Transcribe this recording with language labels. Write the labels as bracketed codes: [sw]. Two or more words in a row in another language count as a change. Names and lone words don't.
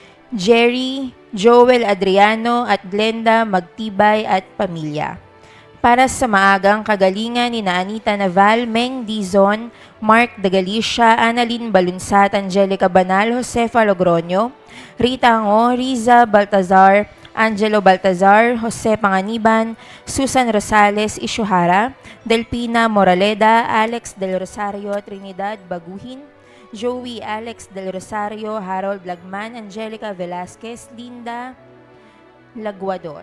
[tl] Jerry, Joel Adriano at Glenda Magtibay at pamilya. Para sa maagang kagalingan ni Anita Naval, Meng Dizon, Mark de Galicia, Annalyn Balunsat, Angelica Banal, Josefa Logroño, Rita Ngo, Riza Baltazar, Angelo Baltazar, Jose Panganiban, Susan Rosales Ishuhara, Delpina Moraleda, Alex Del Rosario, Trinidad Baguhin, Joey Alex Del Rosario, Harold Lagman, Angelica Velasquez, Linda Laguador.